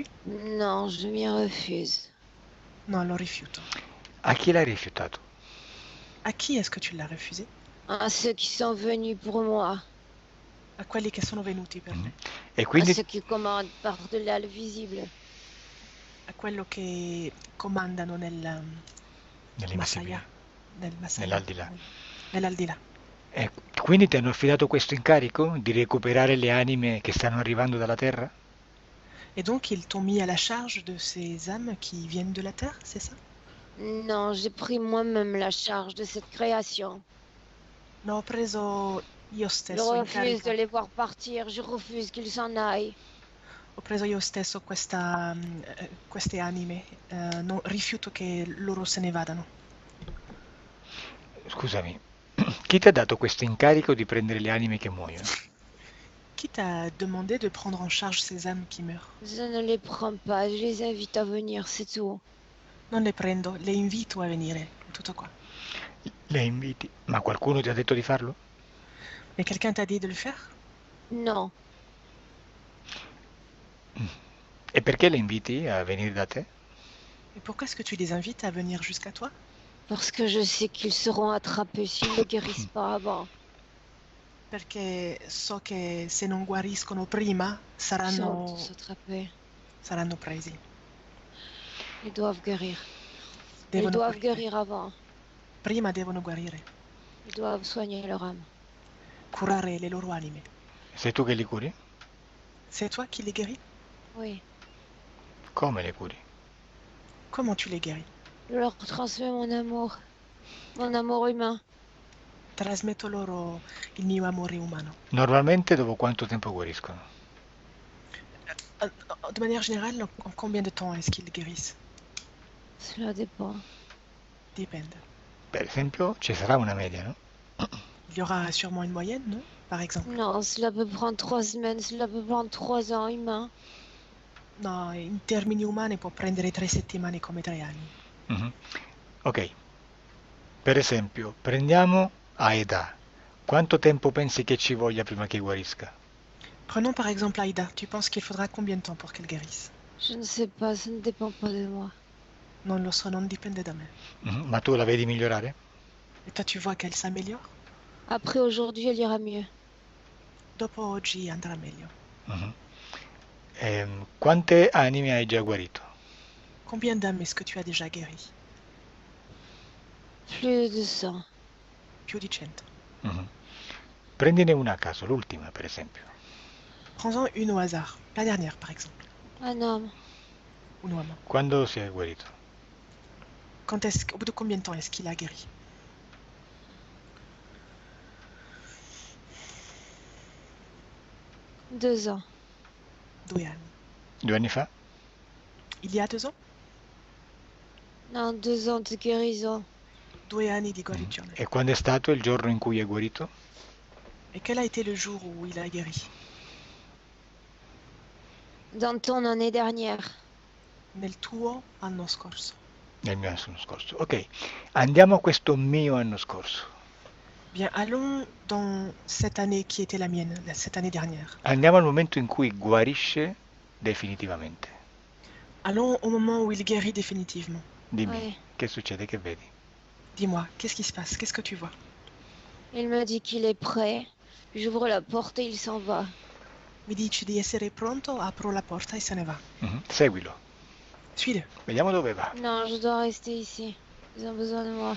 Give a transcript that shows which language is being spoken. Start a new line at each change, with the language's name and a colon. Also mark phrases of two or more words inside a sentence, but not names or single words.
French: Non, je m'y refuse.
Italian: Non, lo rifiuto. A chi l'hai rifiutato?
French: À qui est-ce que tu l'as refusé? À ceux qui sont venus pour moi.
Italian: A quelli che sono venuti per te. E
French: À
Italian: quindi
French: ceux qui commandent par-delà le visible.
Italian: A quello che comandano nel nell'invisibile, Masaya. Nel Masaya. nell'aldilà. Nell'aldilà. E quindi ti hanno affidato questo incarico di recuperare le anime che stanno arrivando dalla Terra?
French: Et donc, ils t'ont mis à la charge de ces âmes qui viennent de la Terre, c'est ça? Non, j'ai pris moi-même la charge de cette création.
Italian: No, ho preso io
French: Je
Italian: stesso in
French: refuse de
Italian: carico.
French: les voir partir, je refuse qu'ils s'en aillent.
Italian: Ho preso io stesso queste anime. Rifiuto che loro se ne vadano. Scusami, chi ti ha dato questo incarico di prendere le anime che muoiono?
French: Qui t'a demandé de prendre en charge ces âmes qui meurent? Je ne les prends pas, je les invite à venir, c'est tout.
Italian: Non le prendo, le invito a venire. Tutto qua. Le inviti, ma qualcuno ti ha detto di farlo?
French: Mais quelqu'un t'a dit de le faire? Non,
Italian: E perché le inviti a venire da te?
French: Et pourquoi est-ce que tu les invites à venir jusqu'à toi? parce que je sais qu'ils seront attrapés s'ils ne guérissent pas avant.
Italian: Perché so che se non guariscono prima
French: Ils sont
Italian: saranno
French: tous attrapés.
Italian: presi.
French: Ils doivent guérir. Ils
Italian: Devono
French: doivent
Italian: guarire.
French: guérir avant.
Italian: Prima devono guarire,
French: Ils doivent soigner leur âme.
Italian: curare le loro anime. Sei tu che li curi?
French: C'est toi qui les guéris? Oui,
Italian: Come le curi?
French: Comment tu les guéris? je leur transmets mon amour humain.
Italian: Trasmetto loro il mio amore umano. Normalmente dopo quanto tempo guariscono?
French: De manière générale, en combien de temps est-ce qu'ils guérissent? Cela dépend.
Italian: Dipende. Per esempio, ci sarà una media, no?
French: Il y aura sûrement une moyenne, non? Par exemple. Non, cela peut prendre 3 semaines, cela peut prendre 3 ans humains.
Italian: No, in termini umani può prendere 3 settimane come 3 anni. Mhm. Ok, per esempio, prendiamo Aida. Quanto tempo pensi che ci voglia prima che guarisca?
French: Prenons par exemple Aïda. Tu penses qu'il faudra combien de temps pour qu'elle guérisse? Je ne sais pas, ça ne dépend pas de moi.
Italian: Non lo so, non dipende da me. Mhm. Ma tu la vedi migliorare?
French: Et toi, tu vois qu'elle s'améliore? Après aujourd'hui, elle ira mieux.
Italian: Dopo oggi andrà meglio. Mhm. Quante anime hai già guarito?
French: Combien d'âmes est-ce que tu as déjà guéri? Plus de 100.
Italian: Più di 100. Mhm. Prendine una a caso, l'ultima per esempio.
French: Prends-en une au hasard. La dernière, par exemple. Un homme.
Italian: Un uomo. Quando si è guarito?
French: Au bout de combien de temps est-ce qu'il a guéri? Deux ans.
Italian: 2 anni. 2 anni fa?
French: Il y a 2 ans? Non, 2 ans de guérison.
Italian: 2 anni di guarigione. E quando è stato il giorno in cui è guarito?
French: Et quel a été le jour où il a guéri? Dans ton année dernière.
Italian: Nel tuo anno scorso. Nel mio anno scorso. Ok, andiamo a questo mio anno scorso.
French: Bien, allons dans cette année qui était la mienne, cette année dernière.
Italian: Andiamo al momento in cui guarisce definitivamente.
French: Allons au moment où il guérit définitivement.
Italian: Dimmi,
French: Ouais.
Italian: che succede, che vedi?
French: Dis-moi, qu'est-ce qui se passe? Qu'est-ce que tu vois? Il me dit qu'il est prêt. J'ouvre la porte et il s'en va.
Italian: Mi dici di essere pronto, apro la porta e se ne va. Seguilo.
French: Suis-le.
Italian: Vediamo dove va.
French: Non, je dois rester ici. Ils ont besoin de moi.